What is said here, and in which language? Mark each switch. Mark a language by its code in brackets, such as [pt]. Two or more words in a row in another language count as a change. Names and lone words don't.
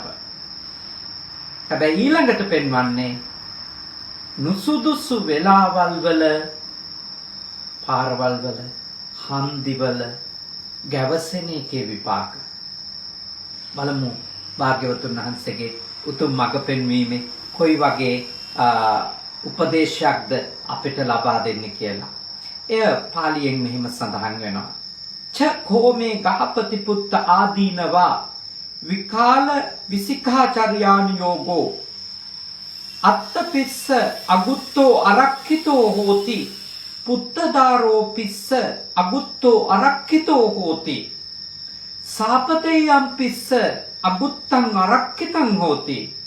[si] හැබැයි ඊළඟට පෙන්වන්නේ නුසුදුසු වෙලාවල් වල, පාරවල් වල, හන්දිවල ගැවසෙන එකේ විපාක. බලමු භාග්‍යවතුන් වහන්සේගේ උතුම් මඟ පෙන්වීමේ කොයි වගේ උපදේශයක්ද අපිට ලබා දෙන්නේ කියලා. එය පාලියෙන් මෙහිම සඳහන් වෙනවා. [pi] ච කෝමේ ගහපති පුත්ත ආදීනවා විකාල විසිකාචර්යානි යෝගෝ අත්තපිස්ස අගුත්තෝ අරක්ඛිතෝ හෝති පුත්තදාරෝ පිස්ස අබුත්තෝ අරක්ඛිතෝ හෝති සාපතේයම් පිස්ස අබුත්තං අරක්ඛිතං හෝති